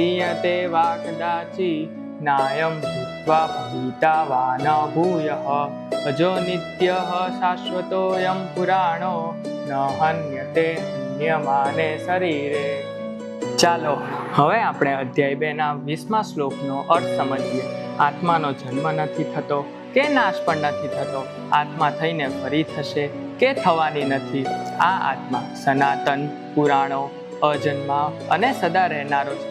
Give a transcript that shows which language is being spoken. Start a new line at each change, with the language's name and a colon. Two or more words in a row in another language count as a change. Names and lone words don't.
Sanskrit: हन्यते वा कदाचि नायं भूत्वा भविता वा न भूयः अजो नित्यः शाश्वतोऽयं पुराणो न हन्यते हन्यमाने शरीरे।
Gujarati: ચાલો હવે આપણે અધ્યાય 2ના 20મા શ્લોકનો અર્થ સમજીએ। આત્માનો જન્મ નથી થતો કે નાશ પણ નથી થતો, આત્મા થઈને ફરી થશે કે થવાની નથી। આ આત્મા સનાતન, પુરાણો, અજન્મા અને સદા રહેનારો છે।